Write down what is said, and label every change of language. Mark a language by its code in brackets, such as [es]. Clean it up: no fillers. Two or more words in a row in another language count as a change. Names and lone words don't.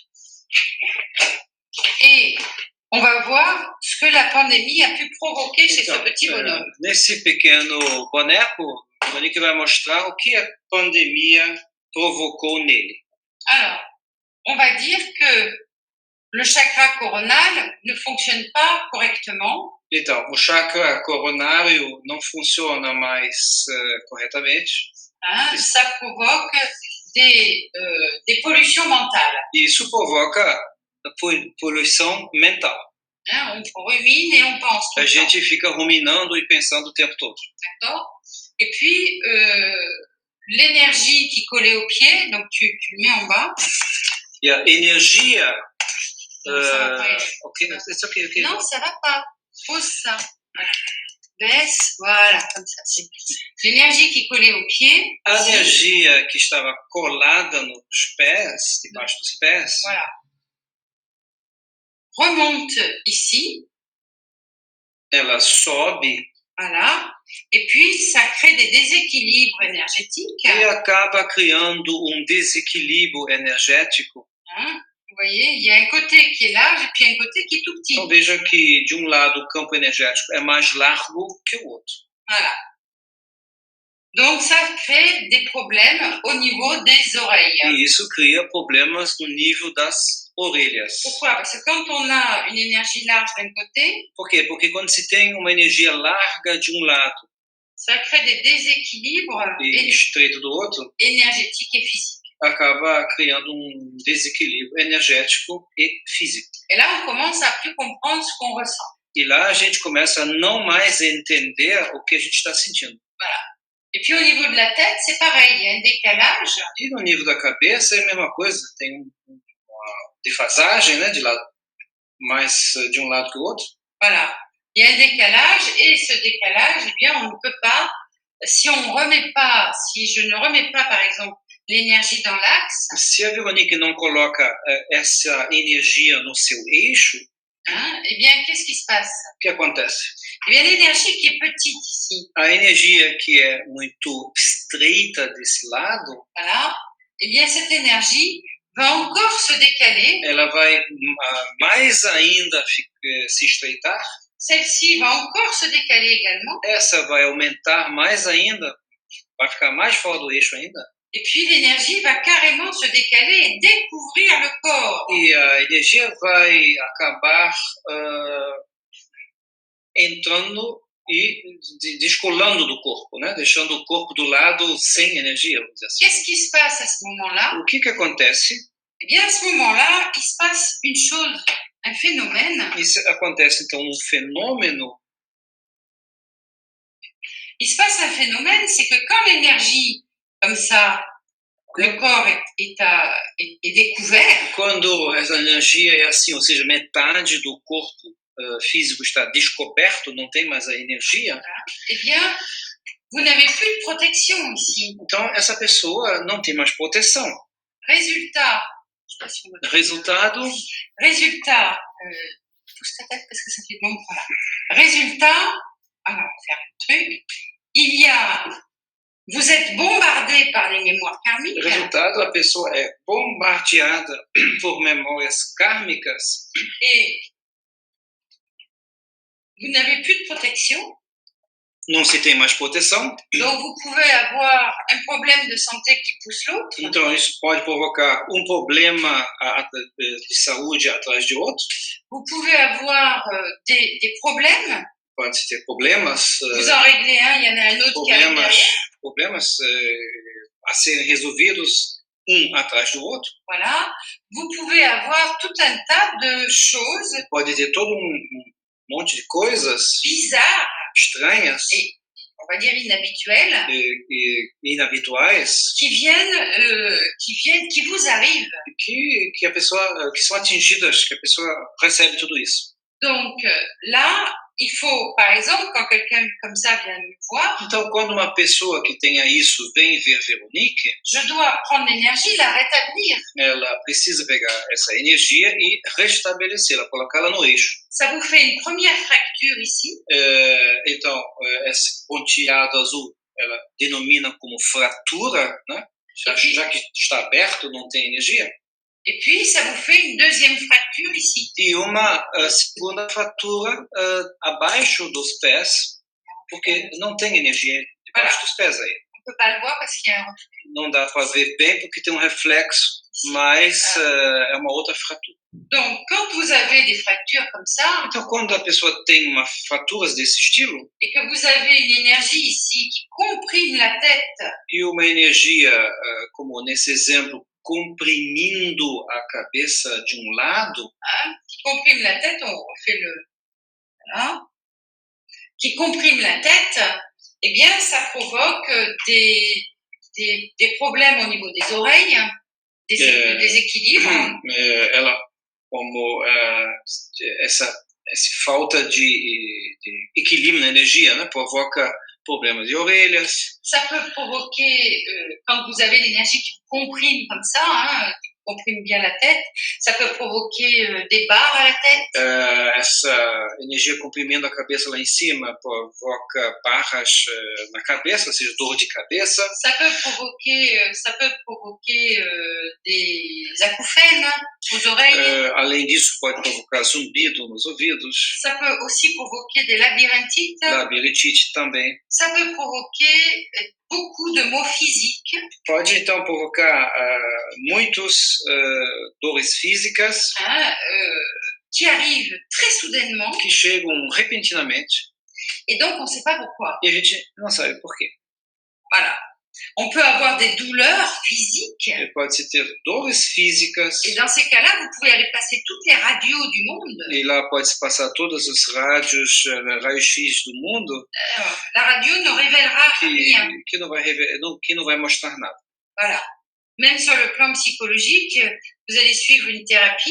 [fr] Et on va voir ce que la pandémie a pu provoquer chez ce petit bonhomme. [pt] Nesse pequeno boneco, o Monique vai mostrar o que a pandemia provocou nele. [fr] Alors, on va dire que le chakra coronal ne fonctionne pas correctement. [pt] Então, o chakra coronário não funciona mais corretamente. [fr] Ça provoque des pollutions mentales. [pt] E isso provoca poluição mental. [fr] Hein, on rumine et on pense tout [pt] A [fr] le temps. [pt] gente fica ruminando e pensando o tempo todo. [fr] D'accord. Et puis, l'énergie qui collait au pied, donc tu le mets en bas. [pt] E a energia... [fr] Non, ça va pas aller. [en] ok, it's okay. [fr] Non, ça va pas. Pose ça. Voilà. Baisse, voilà, comme ça. C'est l'énergie qui collait au pied. [pt] A energia que estava colada nos pés, debaixo dos pés, [fr] Voilà. Remonte ici. [pt] ela sobe [fr] Voilà. Et puis, ça crée des déséquilibres énergétiques. [pt] e acaba criando desequilíbrio energético. [fr] Hein. Vous voyez, il y a un côté qui est large et puis un côté qui est tout petit. [pt] Então veja que, de um lado, o campo energético é mais largo que o outro. [fr] Voilà. Donc, ça crée des problèmes au niveau des oreilles. [pt] E isso cria problemas no nível das orelhas. [fr] Pourquoi? Parce que quand on a une énergie large d'un côté, [pt] Por quê? Porque quando se tem uma energia larga de um lado [fr] ça crée des déséquilibres [pt] e estreito do outro, [fr] énergétiques et physiques. [pt] acaba criando desequilíbrio energético e físico. [fr] Et là, on commence à plus comprendre ce qu'on ressent. [pt] E lá a gente começa a não mais entender o que a gente está sentindo. [fr] Et puis, au niveau de la tête, c'est pareil. Il y a un décalage. [pt] E no nível da cabeça é a mesma coisa. Tem uma defasagem, né, de um lado que o outro. [fr] Voilà. Il y a un décalage et ce décalage, eh bien, on ne peut pas, si je ne remets pas, par exemple, l'énergie dans l'axe. [pt] Se a Veronique não coloca essa energia no seu eixo, [fr] hein, eh bien, qu'est-ce qui se passe? [pt] O que acontece? [fr] Eh bien, l'énergie qui est petite ici. [pt] A energia que é muito estreita desse lado, [fr] voilà, eh bien, cette énergie va encore se décaler. [pt] Ela vai mais ainda se estreitar. [fr] Celle-ci va encore se décaler également. [pt] Essa vai aumentar mais ainda, vai ficar mais fora do eixo ainda. [fr] Et puis l'énergie va carrément se décaler et découvrir le corps. [pt] E a energia vai acabar entrando e descolando do corpo, né? Deixando o corpo do lado sem energia, vamos dizer assim. [fr] Qu'est-ce qui se passe à ce moment-là? [pt] O que acontece? [fr] Eh bien, à ce moment-là, il se passe une chose, un phénomène. [pt] Isso acontece então fenômeno. [fr] Il se passe un phénomène, c'est que quand l'énergie, comme ça, le corps est découvert. [pt] Quando essa energia é assim, ou seja, metade do corpo físico está descoberto, não tem mais a energia. [fr] Eh bien, vous n'avez plus de protection ici. [pt] Então essa pessoa não tem mais proteção. [fr] Résultat. [pt] Resultado. [fr] Pousse ta tête parce que ça fait bon. Voilà. Résultat. Alors, on va faire un truc. Vous êtes bombardé par les mémoires karmiques. [pt] Resultado, a pessoa é bombardeada por memórias kármicas. [fr] Et vous n'avez plus de protection. [pt] Não se tem mais proteção. [fr] Donc, vous pouvez avoir un problème de santé qui pousse l'autre. [pt] Então, isso pode provocar problema de saúde atrás de outro. [fr] Vous pouvez avoir des problèmes. [pt] Pode ter problemas. [fr] Vous en réglez un, il y en a un autre qui arrive derrière. [pt] Problemas a serem resolvidos atrás do outro. [fr] Voilà. Vous pouvez avoir tout un tas de choses. [pt] Pode ter todo monte de coisas [fr] bizarres, [pt] estranhas, [fr] et on va dire inhabituelles, [pt] e inhabituais, [fr] qui vous arrivent, [pt] que a pessoa, que são atingidas, que a pessoa recebe tudo isso. [fr] Donc là, il faut, par exemple, quand quelqu'un comme ça vient me voir, [pt] então quando uma pessoa que tenha isso vem ver Veronique, [fr] je dois prendre l'énergie, la rétablir. [pt] Ela precisa pegar essa energia e restabelecê-la, colocá-la no eixo. [fr] Ça vous fait une première fracture ici. [pt] Então, esse pontilhado azul, ela denomina como fratura, né? Já que está aberto, não tem energia. [fr] Et puis, ça vous fait une deuxième fracture ici. [pt] E uma segunda fratura abaixo dos pés, porque não tem energia debaixo dos pés aí. [fr] On peut pas le voir parce qu'il y a un reflet. [pt] Não dá para ver bem porque tem reflexo, mas é uma outra fratura. [fr] Donc, quand vous avez des fractures comme ça, [pt] então quando a pessoa tem fraturas desse estilo, [fr] et que vous avez une énergie ici qui comprime la tête, [pt] e uma energia, como nesse exemplo, comprimindo a cabeça de um lado, [fr] qui comprime la tête, on fait le... Voilà. Qui comprime la tête, eh bien, ça provoque des problèmes au niveau des oreilles, des déséquilibres. [pt] Ela, como essa falta de equilíbrio na energia, né, provoca problemas de orelhas. [fr] Ça peut provoquer, quand vous avez l'énergie qui comprime comme ça, qui comprime bien la tête, ça peut provoquer des barres à la tête. [pt] Essa energia comprimindo a cabeça lá em cima provoca barras na cabeça, ou seja, dor de cabeça. [fr] Ça peut provoquer des acouphènes aux oreilles. [pt] Além disso, pode provocar zumbido nos ouvidos. [fr] Ça peut aussi provoquer des labyrinthites. [pt] Labirintite também. [fr] Ça peut provoquer beaucoup de maux physiques. [pt] Pode então provocar muitos dores físicas [fr] qui arrivent très soudainement. [pt] Que chegam repentinamente. [fr] Et donc on ne sait pas pourquoi. [pt] E a gente não sabe por quê. [fr] Voilà. On peut avoir des douleurs physiques. [pt] Pode-se ter dores físicas. [fr] Et dans ces cas-là, vous pouvez aller passer toutes les radios du monde. [pt] E lá pode-se passar todos os raios-x do mundo. [fr] La radio ne révélera rien. [pt] Que não vai mostrar nada. [fr] Voilà. Même sur le plan psychologique, vous allez suivre une thérapie.